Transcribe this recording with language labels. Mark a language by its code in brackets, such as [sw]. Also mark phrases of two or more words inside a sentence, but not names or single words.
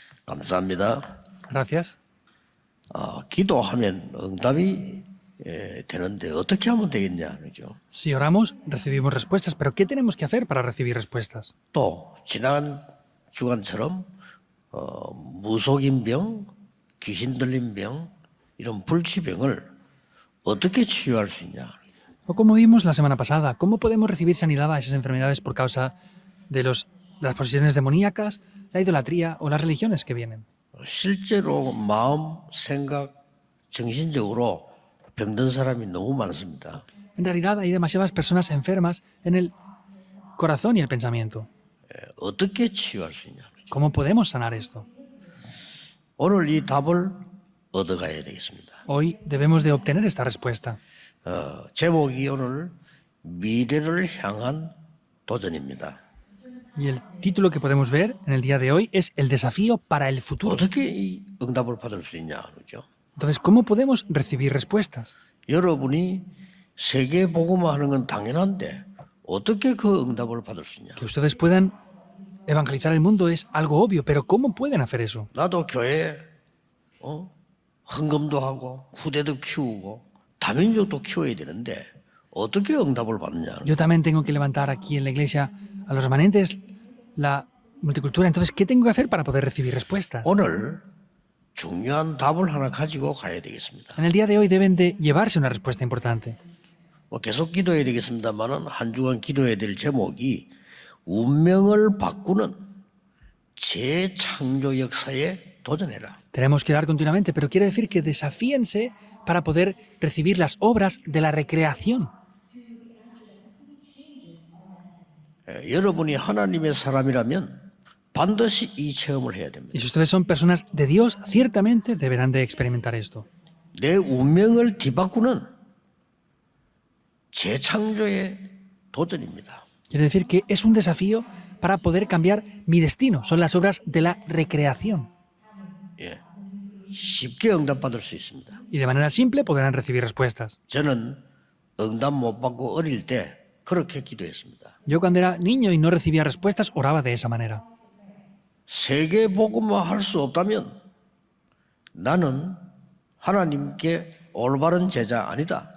[ko] 감사합니다. [es] Gracias. [ko] 기도하면 응답이 되는데 어떻게 하면 되겠냐, 그죠? [es] Si oramos, recibimos respuestas, pero ¿qué tenemos que hacer para recibir respuestas? [ko] 또 지난 주간처럼 무속인 병, 귀신 들린 병, 이런 불치병을 어떻게 치유할 수 있냐? [es] O como vimos la semana pasada, ¿cómo podemos recibir sanidad a esas enfermedades por causa de las posesiones demoníacas, la idolatría o las religiones que vienen? [ko] 실제로 마음, 생각, 정신적으로 병든 사람이 너무 많습니다. [es] En realidad hay demasiadas personas enfermas en el corazón y el pensamiento. [ko] 어떻게 치유할 수 있냐? [es] ¿Cómo podemos sanar esto? [ko] 오늘 이 답을 얻어가야 되겠습니다. [es] Hoy debemos de obtener esta respuesta. [ko] 제목이 오늘 미래를 향한 도전입니다. [es] Y el título que podemos ver en el día de hoy es El desafío para el futuro. [ko] 어떻게 이 응답을 받을 수 있냐, 그죠? [es] Entonces, ¿cómo podemos recibir respuestas? [ko] 여러분이 세계 복음화 하는 건 당연한데 어떻게 그 응답을 받을 수 있냐? [es] Que ustedes puedan evangelizar el mundo es algo obvio, pero ¿cómo pueden hacer eso? [ko] 나도 교회에 헌금도 하고 후대도 키우고 다민족도 키워야 되는데 어떻게 응답을 받느냐? [es] Yo también tengo que levantar aquí en la iglesia a los remanentes la multicultura. Entonces, ¿qué tengo que hacer para poder recibir respuestas? [ko] 오늘 중요한 답을 하나 가지고 가야 되겠습니다. [es] En el día de hoy deben de llevarse una respuesta importante. [ko] 계속 기도해야 되겠습니다만은 한 주간 기도해야 될 제목이 운명을 바꾸는 재창조 역사에 도전해라. [es] Tenemos que dar continuamente, pero quiere decir que desafíense para poder recibir las obras de la recreación. [ko] 여러분이 하나님의 사람이라면 반드시 이 체험을 해야 됩니다. [es] Y si ustedes son personas de Dios, ciertamente deberán de experimentar esto. [ko] 내 운명을 뒤바꾸는 재창조의 도전입니다. [es] Quiere decir que es un desafío para poder cambiar mi destino. Son las obras de la recreación. [ko] 쉽게 응답받을 수 있습니다. [es] Y de manera simple podrán recibir respuestas. [ko] 저는 응답 못 받고 어릴 때 그렇게 기도했습니다. [es] Yo cuando era niño y no recibía respuestas, oraba de esa manera. [ko] 세계 복음화 할 수 없다면 나는 하나님께 올바른 제자 아니다.